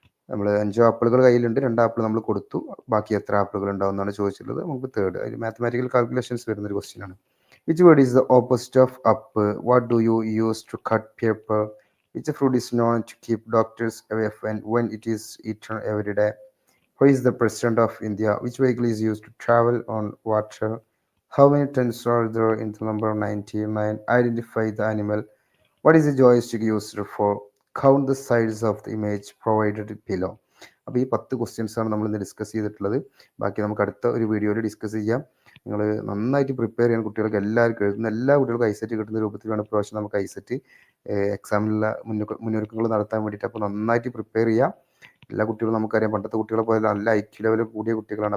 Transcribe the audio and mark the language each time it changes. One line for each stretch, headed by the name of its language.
Malayalam: നമ്മൾ 5 ആപ്പിളുകൾ കയ്യിലുണ്ട്, 2 ആപ്പിൾ നമ്മൾ കൊടുത്തു, ബാക്കി എത്ര ആപ്പിളുകൾ ഉണ്ടാവും എന്നാണ് ചോദിച്ചിട്ടുള്ളത്. നമുക്ക് തേർഡ് അതിൽ മാത്തമാറ്റിക്കൽ കാൽക്കുലേഷൻസ് വരുന്നൊരു ക്വസ്റ്റ്യൻ ആണ്.
English: Which word is the opposite of up? What do you use to cut paper? Which fruit is known to keep doctors away when it is eaten every day? Who is the president of India? Which vehicle is used to travel on water? How many tens are there in the number 99? Identify the animal. What is the joystick used for? Count the sides of the image provided below.
Malayalam: അപ്പോൾ ഈ 10 questions ആണ് നമ്മൾ ഇന്ന് discuss ചെയ്തിട്ടുള്ളത്. ബാക്കി നമുക്ക് അടുത്ത ഒരു വീഡിയോയിൽ ഡിസ്കസ് ചെയ്യാം. നിങ്ങൾ നന്നായിട്ട് പ്രിപ്പയർ ചെയ്യാൻ കുട്ടികൾക്ക് എല്ലാവർക്കും എഴുതുന്ന എല്ലാ കുട്ടികൾക്കും ഐസെറ്റ് കിട്ടുന്ന രൂപത്തിലാണ് പ്രാവശ്യം നമുക്ക് ഐസെറ്റ് എക്സാമിനുള്ള മുന്നൊരുക്കങ്ങൾ നടത്താൻ വേണ്ടിയിട്ട്. അപ്പോൾ നന്നായിട്ട് പ്രിപ്പയർ ചെയ്യാം. എല്ലാ കുട്ടികളും നമുക്കറിയാം പണ്ടത്തെ കുട്ടികളെ പോലെ നല്ല ഐക്യു ലെവൽ കൂടിയ കുട്ടികളാണ്.